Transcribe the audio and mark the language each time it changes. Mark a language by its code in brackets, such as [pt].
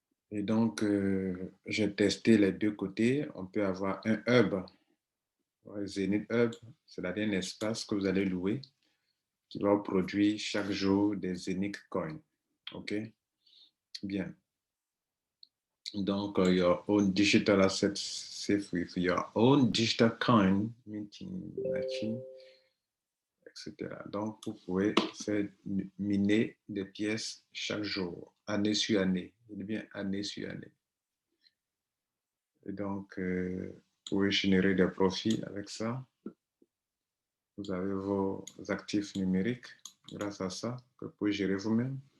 [fr] Et donc, j'ai testé les deux côtés. On peut avoir un hub, Zenith Hub, c'est-à-dire un espace que vous allez louer qui va produire chaque jour des Zenith Coins. OK? Bien. Donc, [en] your own digital assets safe with your own digital coin, minting machine, etc. [fr] Donc, vous pouvez faire miner des pièces chaque jour, année sur année. Il est bien année sur année. Et donc, vous pouvez générer des profits avec ça. Vous avez vos actifs numériques grâce à ça que vous pouvez gérer vous-même.